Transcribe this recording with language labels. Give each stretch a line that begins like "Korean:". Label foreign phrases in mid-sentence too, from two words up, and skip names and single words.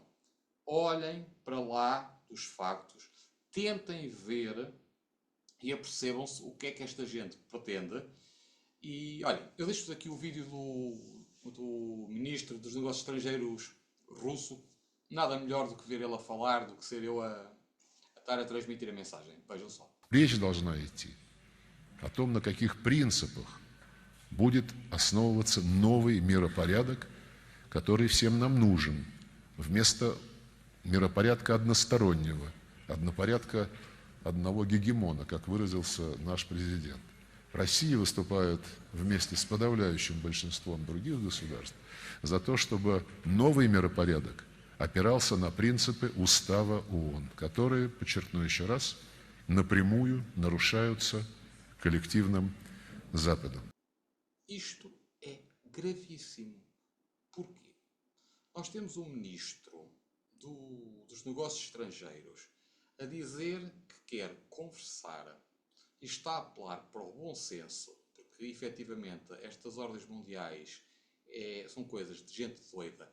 Portuguese: Olhem para lá dos factos, tentem ver e apercebam-se o que é que esta gente pretende. E olhem, eu deixo-vos aqui o vídeo do Ministro dos Negócios Estrangeiros russo. Nada melhor do que ver ele a falar, do que ser eu a estar a transmitir a mensagem. Vejam só.
Russian: Речь должна идти о том, на каких принципах будет основываться новый миропорядок, который всем нам нужен, вместо миропорядка одностороннего, однопорядка одного гегемона, как выразился наш президент. Россия выступает вместе с подавляющим большинством других государств за то, чтобы новый миропорядок опирался на принципы Устава ООН, которые, подчеркну еще раз, напрямую нарушаются коллективным Западом.
Portuguese: Isto é gravíssimo. Porquê? Nós temos um ministro dos negócios estrangeiros a dizer que quer conversar e está a apelar para o bom senso, porque efetivamente estas ordens mundiais são coisas de gente doida.